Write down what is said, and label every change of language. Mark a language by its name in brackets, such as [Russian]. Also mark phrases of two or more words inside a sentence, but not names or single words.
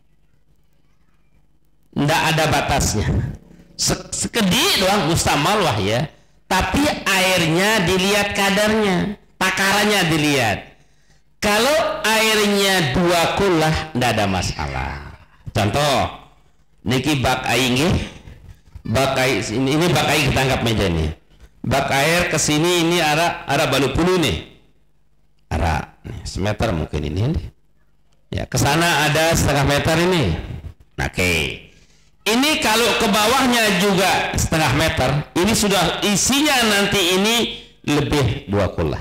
[Indonesian] Nggak ada batasnya. Sekedip doang mustakmal wah ya. Tapi airnya dilihat kadarnya, takarannya dilihat. Kalau airnya 2 kulah, nggak ada masalah. Contoh, niki bak air nggih. Bak air ini bak air kita anggap meja nih. Bak air ke sini ini ada balu puluh nih. Ada semeter mungkin ini nih. Ya, ke sana ada setengah meter ini. Nah, oke. Ini kalau ke bawahnya juga setengah meter, ini sudah isinya nanti ini lebih 2 kulah.